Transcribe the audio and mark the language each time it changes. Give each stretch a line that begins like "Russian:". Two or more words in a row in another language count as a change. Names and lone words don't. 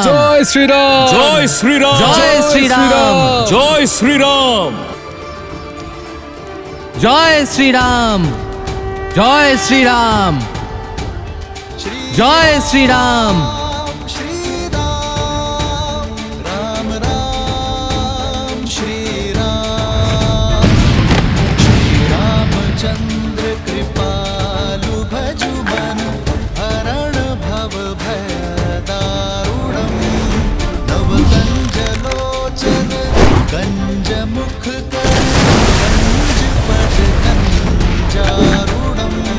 Bangla: জয় শ্রীরাম, জয় শ্রীরাম, জয় শ্রীরাম, জয় শ্রীরাম, জয় শ্রীরাম, জয় শ্রীরাম, জয় শ্রীরাম।
Awadhi: राम राम श्री राम, श्री रामचंद्र कृपालु भजु मन हरण भव भय दारुणम, नव कंज लोचन कंज मुख कर कंज पट कंजारुणम,